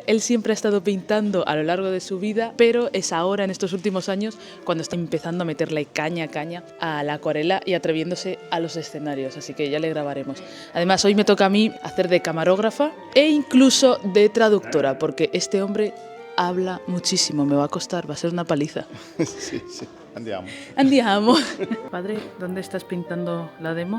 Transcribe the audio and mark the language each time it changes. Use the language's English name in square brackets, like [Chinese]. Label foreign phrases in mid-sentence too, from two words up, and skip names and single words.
[Spanish] Él siempre ha estado pintando a lo largo de su vida, pero es ahora, en estos últimos años, cuando está empezando a meterle caña a la acuarela y atreviéndose a los escenarios. Así que ya le grabaremos. Además, hoy me toca a mí hacer de camarógrafa e incluso de traductora, porque este hombre habla muchísimo. Me va a costar, va a ser una paliza. Sí. Andiamo. Andiamo. Padre, ¿dónde estás pintando la demo?